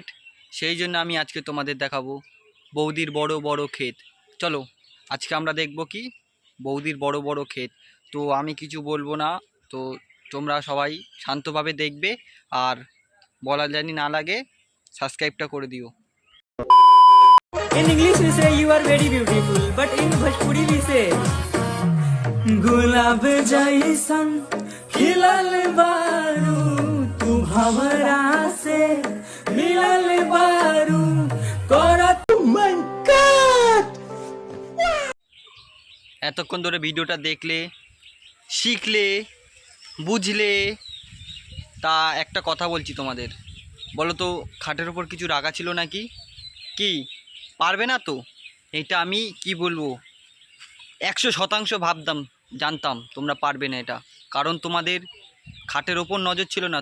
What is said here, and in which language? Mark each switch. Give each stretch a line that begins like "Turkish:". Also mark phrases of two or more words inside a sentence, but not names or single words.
Bangla: সেই জন্য আমি আজকে তোমাদের দেখাবো বৌদির বড় বড় ক্ষেত। চলো আজকে আমরা দেখব কি বৌদির বড় বড় ক্ষেত। তো আমি কিছু বলবো না, তো তোমরা সবাই শান্তভাবে দেখবে, আর বলা জানি না লাগে সাবস্ক্রাইবটা করে দিও।
English: In English we say you are very beautiful, but in Bhojpuri we say
Bhojpuri: गुलाब जैसन खिलल बारू तू भंवरा से मिलल बारू करत मन काट।
Bangla: এতক্ষণ ধরে ভিডিওটা দেখলে, শিখলে, বুঝলে, তা একটা কথা বলছি তোমাদের, বলো তো খাটের ওপর কিছু রাখা ছিল নাকি? কি পারবে না তো? এটা আমি কি বলবো, 100% ভাবতাম, জানতাম তোমরা পারবে না এটা, কারণ তোমাদের খাটের ওপর নজর ছিল না।